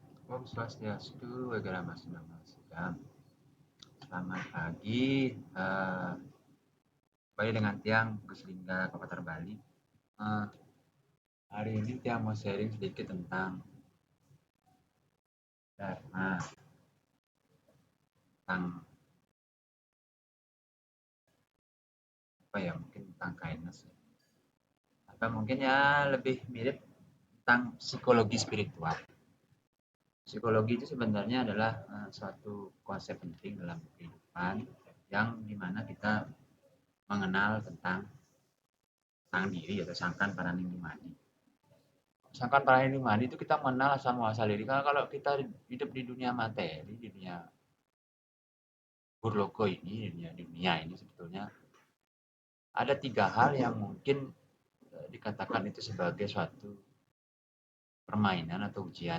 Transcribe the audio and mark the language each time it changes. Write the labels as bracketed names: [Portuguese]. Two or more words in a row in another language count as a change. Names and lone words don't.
[Balinese] Om Swastiastu, Agama Siddham. [Indonesian] Selamat pagi. Kembali dengan Tiang, Gus Lingga, Kabupaten Bali. Hari ini Tiang mau sharing sedikit tentang Dharma, tentang mungkin tentang kindness, atau mungkin ya lebih mirip tentang psikologi spiritual. Psikologi itu sebenarnya adalah suatu konsep penting dalam kehidupan yang dimana kita mengenal tentang sang diri atau [Javanese] sangkan paranimani. Sangkan paranimani [Indonesian] itu kita mengenal asal muasal diri. Karena kalau kita hidup di dunia materi, di dunia burloko ini, di dunia ini sebetulnya ada 3 hal yang mungkin dikatakan itu sebagai suatu permainan atau ujian.